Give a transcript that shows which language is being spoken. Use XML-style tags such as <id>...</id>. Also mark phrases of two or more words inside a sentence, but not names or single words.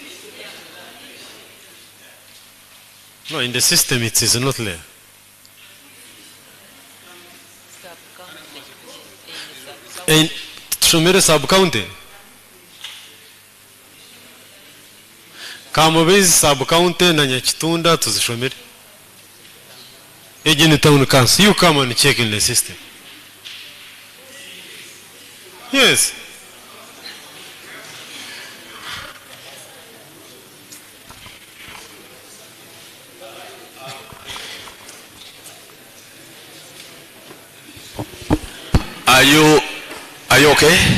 <en>No, in the system it is not there. In Shumere sub-county. Kamubase sub-county na Nyachitunda to the Shumere. Agent Town Council, you come and check in the system. Yes. Are you okay?</en>